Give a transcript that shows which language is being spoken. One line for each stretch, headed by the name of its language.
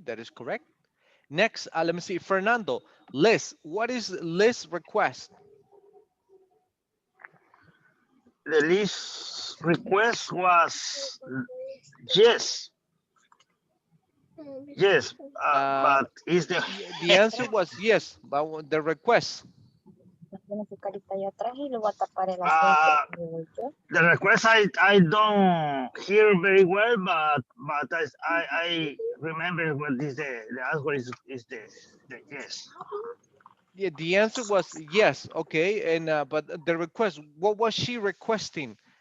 English: That is correct. Next, let me see, Fernando. Liz, what is Liz request? The least request was yes, yes, Uh, but is the the answer was yes, but the request.
Spanish: Tiene su carita allá atrás y le voy a tapar el asiento.
English: uh, the request I don't hear very well, but I remember what is the answer is the yes. Yeah, the answer was yes. Okay, and but the request, what was she requesting?